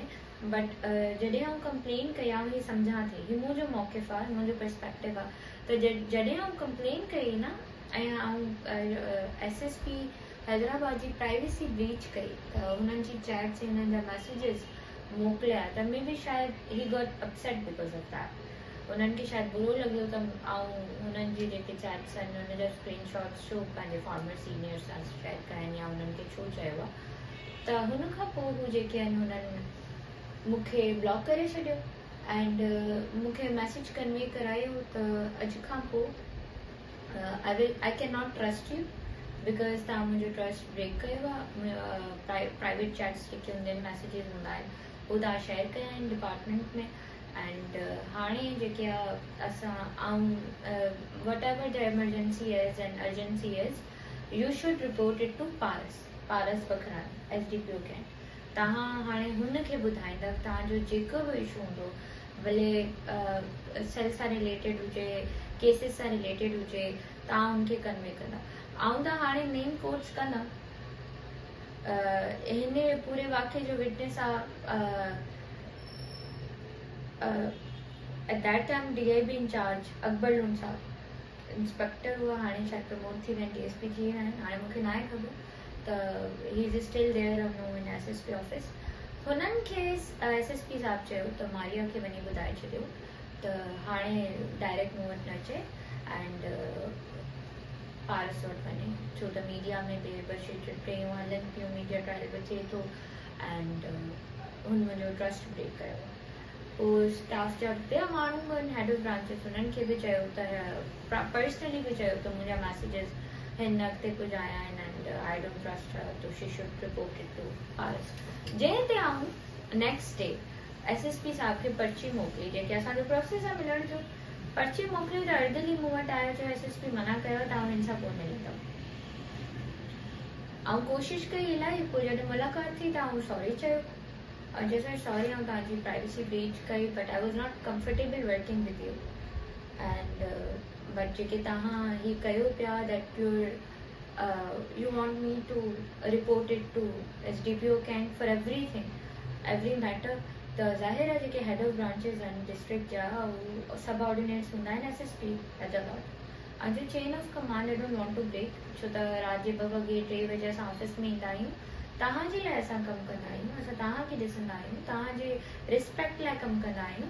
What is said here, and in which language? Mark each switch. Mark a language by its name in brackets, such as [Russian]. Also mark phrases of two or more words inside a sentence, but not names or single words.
[Sindhi] बट जॾहिं आउं कंप्लेन कयां ही सम्झां थी, हीउ मुंहिंजो मौक़िफ़ आहे, मुंहिंजो पर्सपेक्टिव आहे, त जॾहिं आउं कंप्लेन कई न ऐं आउं एस एस पी हैदराबाद जी [English] privacy breach [Sindhi] कई त हुननि जी चैट्स ऐं हुननि जा मैसेजिस मोकिलिया त मे बि शायदि [English] he got upset because of that. [Sindhi] उन्हनि खे शायदि बुरो लॻियो त ऐं हुननि जी जेके चैट्स आहिनि हुन जा स्क्रीनशॉट्स छो पंहिंजे [English] former seniors [Sindhi] सां शेयर कया आहिनि या हुननि खे छो चयो आहे। त हुन खां पोइ हू जेके आहिनि हुननि मूंखे ब्लॉक करे छॾियो एंड मूंखे [English] message convey [Sindhi] करायो त अॼु खां पोइ [English] I cannot trust you because [Sindhi] तव्हां मुंहिंजो [English] trust break [Sindhi] कयो आहे। [English] private chats [Sindhi] जेके हूंदा आहिनि मैसेजिस हूंदा आहिनि उहे तव्हां शेयर कया आहिनि डिपार्टमेंट में। [English] एंड [Sindhi] हाणे जेके आहे असां वट [English] ever the emergency is and urgency is you should report it to Paras Bakhrani SDPO Cantt. [Sindhi] तव्हां हाणे हुनखे ॿुधाईंदा तव्हांजो जेको बि इशू हूंदो, भले सेल सां रिलेटेड हुजे, केसिस सां रिलेटेड हुजे, तव्हां हुनखे कन्वे कंदा। ऐं त हाणे मेन कोर्ट्स कंदा हिन पूरे वाक़े जो विटनेस आहे [English] at that time DIB incharge [Sindhi] अकबर लून साहब, इंस्पेक्टर हुआ, हाणे शायदि प्रमोट थी विया आहिनि, DSP थी विया आहिनि, हाणे मूंखे न आहे ख़बर त [English] he is still there or no in SSP office. [Sindhi] हुननि खे SSP साहब चयो त मारिया खे वञी ॿुधाए छॾियो त हाणे डायरेक्ट मूं वटि न अचे एंड पारस वटि वञे, छो त मीडिया में बि ॿ टेयूं हलनि पियूं, [English] media trial [Sindhi] बि थिए थो एंड हुन मुंहिंजो [English] trust break [Sindhi] कयो। पोइ स्टाफ जा ॿिया माण्हू बि आहिनि, [English] head of branches, [Sindhi] हुननि खे बि चयो त पर्सनली बि चयो त मुंहिंजा मैसेजिस हिन अॻिते पुॼाया आहिनि एंड [English] I don't trust her, to she should report it to Paras. [Sindhi] जंहिं ते आऊं [English] next day [Sindhi] SSP साहब खे पर्ची मोकिली, जेके असांजो प्रोसेस आहे मिलण जो, पर्ची मोकिली त अर्दली मूं वटि आयो, चयो SSP मना कयो तव्हां हिन सां कोन मिलंदव। ऐं कोशिशि कई इलाही, पोइ जॾहिं मुलाक़ात थी त आऊं सॉरी चयो [Hindi] और जैसे [Sindhi] सॉरी आऊं तव्हांजी [English] privacy breach [Sindhi] कई, [English] But I was not comfortable working with you and but [Sindhi] जेके तव्हां ही कयो पिया [English] that you want me to report it to SDPO Cantt for every matter, [Sindhi] त ज़ाहिर आहे जेके [English] head of branches [Sindhi] आहिनि डिस्ट्रिक्ट जा उहे सब ऑर्डिनेट्स हूंदा आहिनि SSP हैदराबाद। ऐं जो [English] chain of command I don't want to break, [Sindhi] छो त राति जे 2 वॻे 3 बजे असां ऑफिस में ईंदा आहियूं, तव्हांजे लाइ असां कमु कंदा आहियूं, असां तव्हांखे ॾिसंदा आहियूं, तव्हांजे रिस्पेक्ट लाइ कमु कंदा आहियूं।